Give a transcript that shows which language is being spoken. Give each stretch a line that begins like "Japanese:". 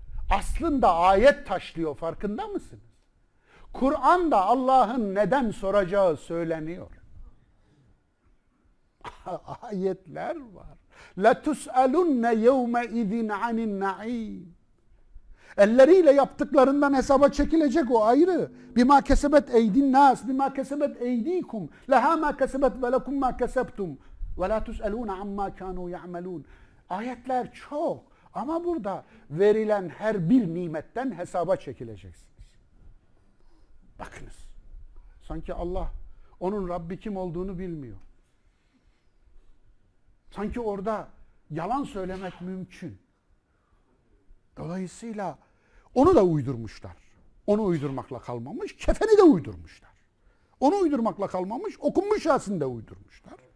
Turkish: Aslında ayet taşlıyor, farkında mısınız? Kur'an'da Allah'ın neden soracağı söyleniyor. Ayetler var.
Arabic: لَتُسْأَلُنَّ يَوْمَئِذٍ عَنِ النَّعِيمِ
Turkish: Elleriyle yaptıklarından hesaba çekilecek, o ayrı.
Arabic: بِمَا كَسَبَتْ اَيْدِ النَّاسِ بِمَا كَسَبَتْ اَيْدِيكُمْ لَهَا مَا كَسَبَتْ وَلَكُمْ مَا كَسَبْتُمْ وَلَا تُسْأَلُونَ عَمَّا كَانُوا يَعْمَلُونَ
Turkish: Ayetler çok ama burada verilen her bir nimetten hesaba çekileceksiniz. Bakınız, sanki Allah onun Rabbi kim olduğunu bilmiyor. Sanki orada yalan söylemek mümkün. Dolayısıyla onu da uydurmuşlar. Onu uydurmakla kalmamış, kefeni de uydurmuşlar. Onu uydurmakla kalmamış, okunmuş aslında uydurmuşlar.